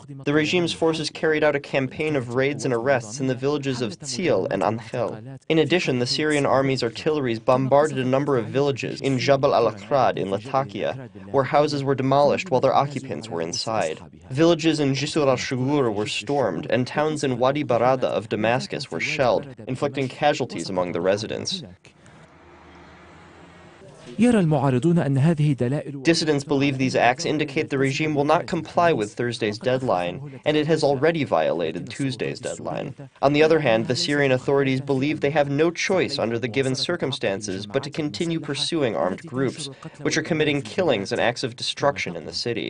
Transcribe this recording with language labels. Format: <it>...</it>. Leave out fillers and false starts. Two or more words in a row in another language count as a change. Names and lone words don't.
<en>The regime's forces carried out a campaign of raids and arrests in the villages of Tzil and Ankhel. In addition, the Syrian army's artillery bombarded a number of villages in Jabal al-Akrad in Latakia, where houses were demolished while their occupants were inside. Villages in Jisr al-Shugur were stormed, and towns in Wadi Barada of Damascus were shelled, inflicting casualties among the residents.</en> <ar>يرى المعارضون أن هذه دلائل.</ar> <en>Dissidents believe these acts indicate the regime will not comply with Thursday's deadline, and it has already violated Tuesday's deadline. On the other hand, the Syrian authorities believe they have no choice under the given circumstances but to continue pursuing armed groups, which are committing killings and acts of destruction in the city.</en>